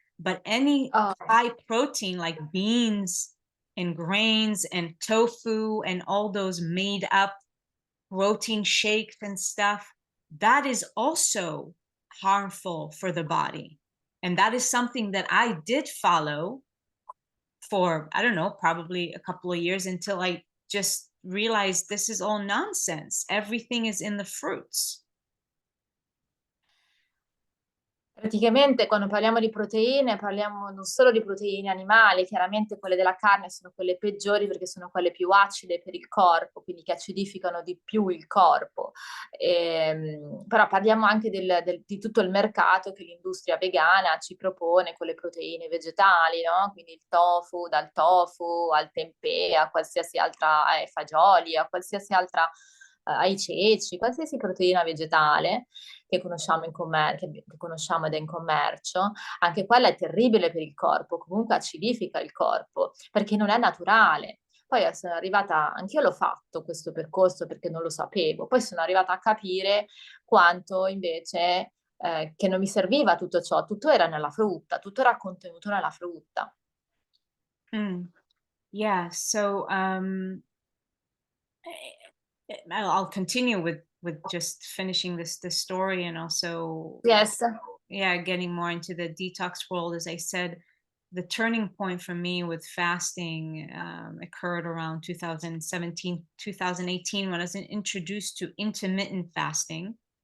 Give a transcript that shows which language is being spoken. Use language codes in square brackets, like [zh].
[en] But any high protein like beans and grains and tofu and all those made up protein shakes and stuff, that is also harmful for the body. And that is something that I did follow for, I don't know, probably a couple of years until I just realized this is all nonsense. Everything is in the fruits. [it] Praticamente quando parliamo di proteine parliamo non solo di proteine animali, chiaramente quelle della carne sono quelle peggiori perché sono quelle più acide per il corpo, quindi che acidificano di più il corpo. Però parliamo anche di tutto il mercato che l'industria vegana ci propone con le proteine vegetali, no? Quindi il tofu, dal tofu al tempeh, a qualsiasi altra, ai fagioli, a qualsiasi altra, ai ceci, qualsiasi proteina vegetale che conosciamo che conosciamo ed è in commercio, anche quella è terribile per il corpo, comunque acidifica il corpo, perché non è naturale. Poi sono arrivata, anch'io l'ho fatto questo percorso perché non lo sapevo, poi sono arrivata a capire quanto invece che non mi serviva tutto ciò, tutto era nella frutta, tutto era contenuto nella frutta. [en] Yeah, so I'll continue with just finishing this story, and also Yes. yeah, getting more into the detox world. As I said, the turning point for me with fasting occurred around 2017 2018 when I was introduced to intermittent fasting.